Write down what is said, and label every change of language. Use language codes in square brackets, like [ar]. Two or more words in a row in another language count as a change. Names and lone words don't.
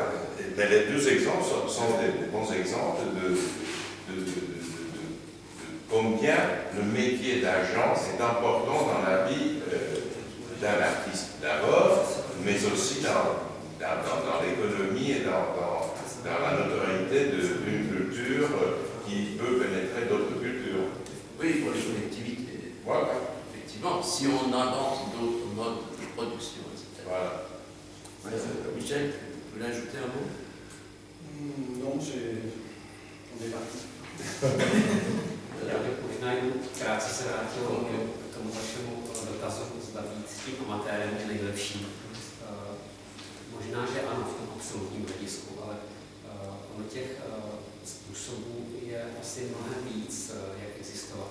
[fr] Mais les 2 exemples sont des bons exemples de combien le métier d'agent est important dans la vie d'un artiste d'abord, mais aussi dans l'économie et dans la notoriété d'une culture qui peut pénétrer d'autres cultures. Oui, pour les collectivités. Voilà. Effectivement, si on invente d'autres modes de production, etc. Voilà. Michel, vous voulez ajouter un mot? Non, on est parti. [cs] Já bych možná jenom krátce se vrátil k tomu vašemu dotazu, zda být s tím amatérem je nejlepší. Možná, že ano, v tom absolutním hledisku, ale ono těch způsobů je asi mnohem víc, jak existovat.